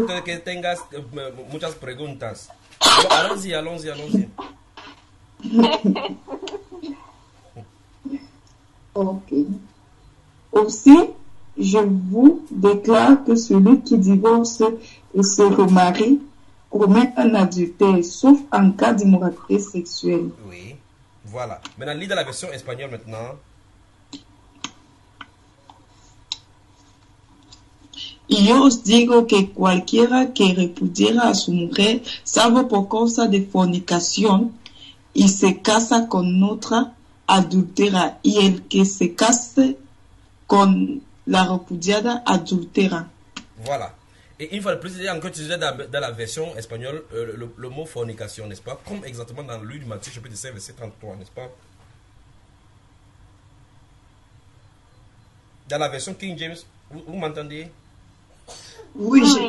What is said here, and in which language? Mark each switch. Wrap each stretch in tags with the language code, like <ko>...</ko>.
<fr>dites-le</fr> <es>que tengas muchas preguntas.</es> <fr>Bon, allons-y, allons-y, allons-y. Aussi, je vous déclare que celui qui divorce et se remarie commet un adultère, sauf en cas d'immoralité sexuelle. Oui, voilà. Maintenant, lis la version espagnole maintenant.</fr> <es>Yo os digo que cualquiera que repudiera a su mujer, salvo por causa de fornicación, y se casa con otra, adultera, y el que se case con la repudiada, adultera.</es> <fr>Voilà. Et une fois de plus, il y a encore utilisé dans la version espagnole le mot fornication, n'est-ce pas? Comme exactement dans le livre de Matthieu, chapitre 16, verset 33, n'est-ce pas? Dans la version King James, vous m'entendez? Oui,</fr>